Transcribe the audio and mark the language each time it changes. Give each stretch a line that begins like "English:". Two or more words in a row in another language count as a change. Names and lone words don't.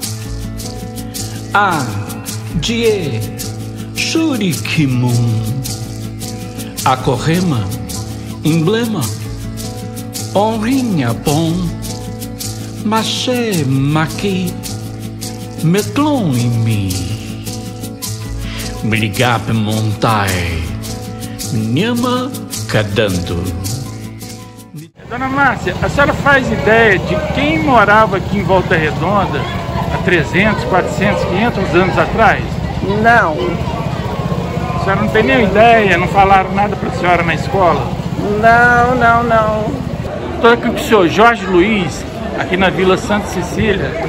Portuguese: A die shurikimun Akorrema emblema honrinha bom Maché maqui Metlon em mim Brigap montai Minhama cadando. Dona Márcia, a senhora faz ideia de quem morava aqui em Volta Redonda há 300, 400, 500 anos atrás? Não. A senhora não tem nem ideia, não falaram nada para a senhora na escola? Não. Estou aqui com o senhor Jorge Luiz, aqui na Vila Santa Cecília.